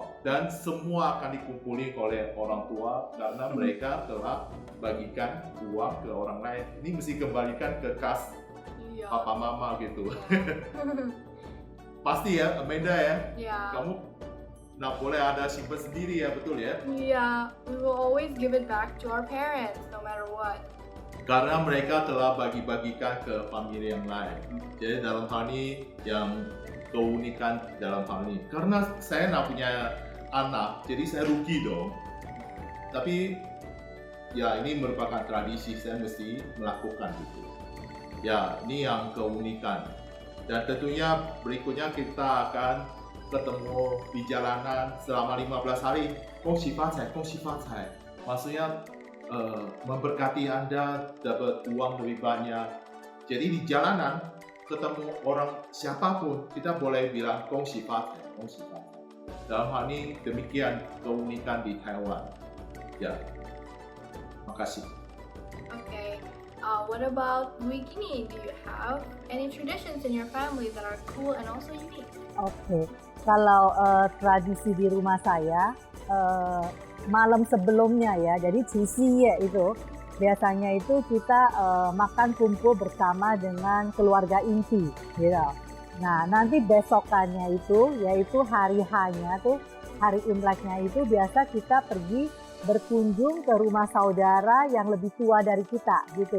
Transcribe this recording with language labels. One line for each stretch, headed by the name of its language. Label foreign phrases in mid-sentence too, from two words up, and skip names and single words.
Indonesian: Dan semua akan dikumpulin oleh orang tua karena mereka telah bagikan uang ke orang lain. Ini mesti kembalikan ke kas papa mama gitu. Pasti ya, Amanda ya. Kamu nggak boleh ada simpan sendiri ya, betul ya?
English: Yeah, we will always give it back to our parents, no matter what.
Indonesian: Karena mereka telah bagi-bagikan ke famili yang lain. Jadi dalam hal ini yang keunikan dalam hal ini. Karena saya nggak punya anak, jadi saya rugi dong. Tapi ya ini merupakan tradisi, saya mesti melakukan itu. Ya, ini yang keunikan. Dan tentunya berikutnya kita akan ketemu di jalanan selama 15 hari.
Chinese: 恭喜发财, 恭喜发财.
Indonesian: Maksudnya memberkati Anda dapat uang lebih banyak. Jadi di jalanan ketemu orang siapapun kita boleh bilang
Chinese: 恭喜发财, 恭喜发财.
Indonesian: Dalam hal ini demikian keunikan di Taiwan. Ya, makasih.
English: Okay. What about Wigini? Do you have any traditions in your family that are cool and also unique?
Indonesian: Oke. Kalau tradisi di rumah saya malam sebelumnya ya, jadi Cisiye itu biasanya itu kita makan kumpul bersama dengan keluarga inti, gitu. Nah nanti besokannya itu, yaitu hari H-nya tuh, hari Imleknya itu biasa kita pergi berkunjung ke rumah saudara yang lebih tua dari kita, gitu.